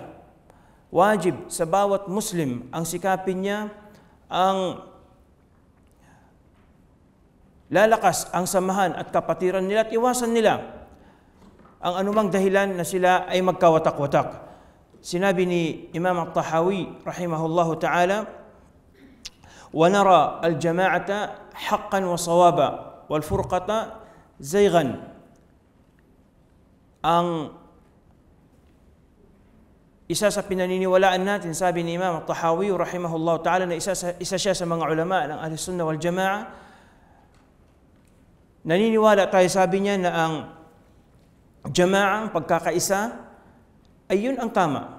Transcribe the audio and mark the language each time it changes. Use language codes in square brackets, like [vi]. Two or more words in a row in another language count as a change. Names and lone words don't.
[tl] Wajib sa bawat Muslim ang sikapin niya ang lalakas ang samahan at kapatiran nila at iwasan nila ang anumang dahilan na sila ay magkawatak-watak. Sinabi ni Imam At-Tahawi [ar] رحمه الله تعالى, وَنَرَى الْجَمَاعَةَ حَقًّا وَصَوَابًا وَالْفُرْقَةَ زَيْغًا. [tl] Ang isa sa pinaniniwalaan natin, sabi ni Imam At-Tahawi [ar] رحمه الله تعالى, [tl] na isa siya sa mga ulama ng [ar] أهل السنة والجماعة, [tl] naniniwala tayo, sabi niya, na ang Jama'a, pagkakaisa, ay yun ang tama.